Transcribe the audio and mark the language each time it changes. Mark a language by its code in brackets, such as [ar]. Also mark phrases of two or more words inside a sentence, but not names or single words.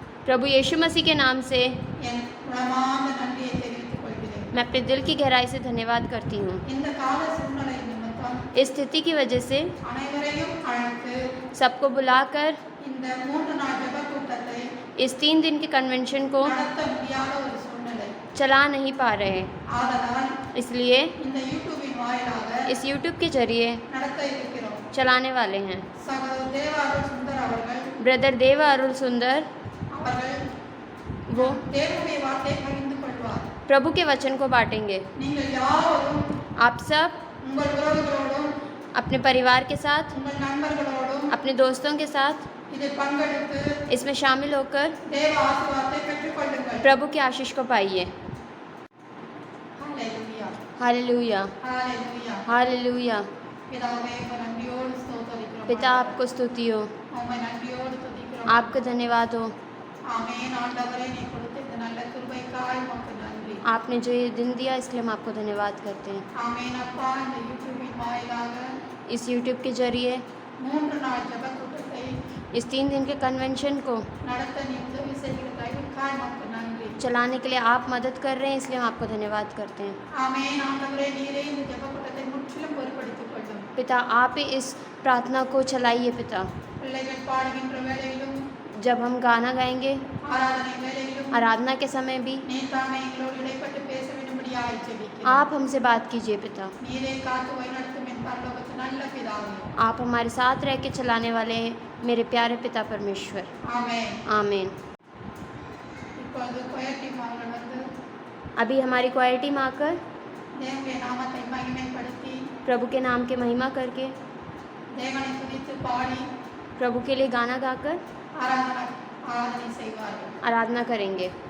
[hi] प्रभु यीशु मसीह के नाम से [ta] என் உளமார்ந்த நன்றியை தெரிவித்துக் கொள்கிறேன். [hi] मैं अपने दिल की गहराई से धन्यवाद करती हूँ। [ta] இந்த கால சூழ்நிலை நிமித்தம் [hi] इस स्थिति की वजह से [ta] அனைவரையும் அழைத்து [hi] सबको बुलाकर [ta] இந்த 3 நாள் ஜெப கூட்டத்தை [hi] इस 3 दिन के कन्वेंशन को [ta] நடத்த முடியாத ஒரு சூழ்நிலை. [hi] चला नहीं पा रहे हैं, [ta] ஆதலால் [hi] इसलिए [ta] இந்த யூடியூபின் வாயிலாக [hi] इस YouTube के जरिए [ta] நடத்த இருக்கிறோம். [hi] चलाने वाले हैं। [ta] சகோதரர் தேவாருள் சுந்தர் அவர்கள் [hi] ब्रदर देवा अरुल सुंदर [ta] அவர்கள் [hi] वो [ta] தேவனுடைய வார்த்தையை பகிர்ந்து கொள்வார். [hi] प्रभु के वचन को बांटेंगे। [ta] நீங்கள் யாவரும் [hi] आप सब [ta] உங்கள் உறவுகளோடும் [hi] अपने परिवार के साथ, [ta] உங்கள் நண்பர்களோடும் [hi] अपने दोस्तों के साथ [ta] இதில் பங்கெடுத்து [hi] इसमें शामिल होकर [ta] தேவ ஆசீர்வாதத்தை பெற்றுக்கொள்ளுங்கள். [hi] प्रभु के आशीष को पाइए। [ta] ஹalleluya [hi] हालेलुया, [ta] ஹalleluya. [hi] हालेलुया। [ta] பிதாவே உம்மை நன்றியோடு ஸ்தோத்திரிக்கிறோம். [hi] पिता आपको स्तुति हो, [ta] உம்மை நன்றியோடு துதிக்கிறோம். [hi] आपको धन्यवाद हो। [ta] ஆமென். ஆண்டவரே நீ கொடுத்த இந்த நல்ல கிருபைக்காய் உமக்கு நன்றி. [hi] आपने जो ये दिन दिया इसलिए हम आपको धन्यवाद करते हैं। [ta] ஆமென். அப்பா இந்த யூடியூபின் வாயிலாக [hi] इस YouTube के जरिए [ta] 3 நாள் ஜெப கூட்டத்தை [hi] इस 3 दिन के कन्वेंशन को [ta] நடத்த நீ உதவி செய்கிற தயவுக்காய் உமக்கு நன்றி. [hi] चलाने के लिए आप मदद कर रहे हैं, इसलिए हम आपको धन्यवाद करते हैं। [ta] ஆமென். ஆண்டவரே நீரே இந்த ஜெப கூட்டத்தை முற்றிலும் பொறுப்படுத்திக் கொள்ளும். [hi] पिता आप ही इस प्रार्थना को चलाइए। पिता [ta] பிள்ளைகள் பாடுகின்ற வேளையிலும் [hi] जब हम गाना गाएंगे, [ta] ஆராதனை வேளையிலும் [hi] आराधना के समय भी [ta] நீர் தாமே எங்களோடு இடைப்பட்டு பேச வேண்டும்படியாய் ஜெபிக்கிறேன். [hi] आप हमसे बात कीजिए। पिता [ta] நீரே காத்து வழிநடத்தும் என் பரலோகத்து நல்ல பிதாவே. [hi] आप हमारे साथ रह के चलाने वाले हैं, मेरे प्यारे पिता परमेश्वर। [ta] ஆமென். [hi] आमीन। [ta] இப்பொழுது கொயர் டீம் அவர்கள் வந்து [hi] अभी हमारी क्वायर टीम आकर [ta] தேவனுடைய நாமத்தை மகிமைப்படுத்தி [hi] प्रभु के नाम की महिमा करके, [ta] தேவனை துதித்து பாடி [hi] प्रभु के लिए गाना गाकर [ta] ஆராதனை செய்வார்கள். [hi] आराधना करेंगे।